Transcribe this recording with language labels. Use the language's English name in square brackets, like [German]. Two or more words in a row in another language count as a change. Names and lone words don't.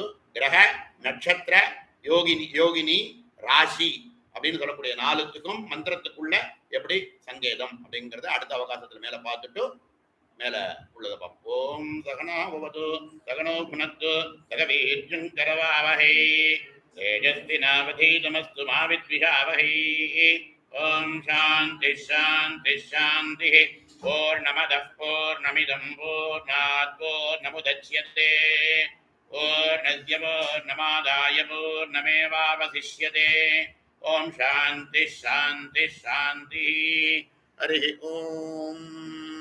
[Tamil] கிரக நட்சத்திர யோகினி ராசி அப்படின்னு சொல்லக்கூடிய 4த்துக்கும் மந்திரத்துக்குள்ள எப்படி சங்கேதம் அப்படிங்கறத அடுத்த அவகாசத்துல மேல பார்த்துட்டு மேல உள்ளதை பார்ப்போம். [Sanskrit] ॐ सहनाववतु सहनौ भुनक्तु सहवीर्यं करवावहै तेजस्विनावधीतमस्तु मा विद्विषावहै. ॐ शान्ति शान्ति शान्ति. पूर्णमदः पूर्णमिदं पूर्णात् पूर्णमुदच्यते पूर्णस्य पूर्णमादाय पूर्णमेवावशिष्यते. ॐ शान्ति शान्ति शान्ति. हरि ॐ.